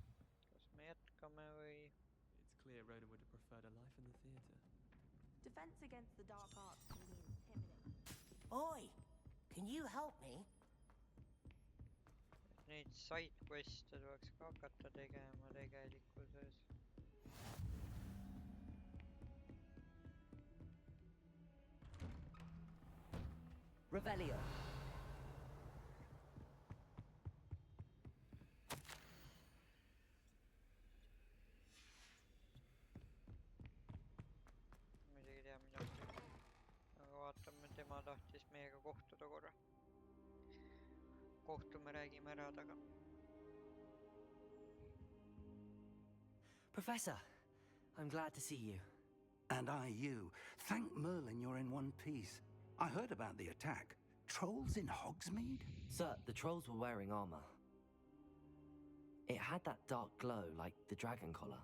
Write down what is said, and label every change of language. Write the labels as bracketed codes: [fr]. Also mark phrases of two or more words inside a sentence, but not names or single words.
[et] Kas me jätkame või? [en] It's clear Rhoda would have preferred a life in the theatre. Defense against the dark arts can be intimidating. Oi! Can you help me? [et] Neid [en] side quest'e [et] tuleks ka hakata tegema tegelikkuses. Revelio. Muidugi tea midagi. Aga vaatame, tema tahtis meiega kohtuda korra. Kohtume, räägime ära taga. [en] Professor, I'm glad to see you. And I you. Thank Merlin you're in one piece. I heard about the attack. Trolls in Hogsmeade? Sir, the trolls were wearing armor. It had that dark glow like the dragon collar.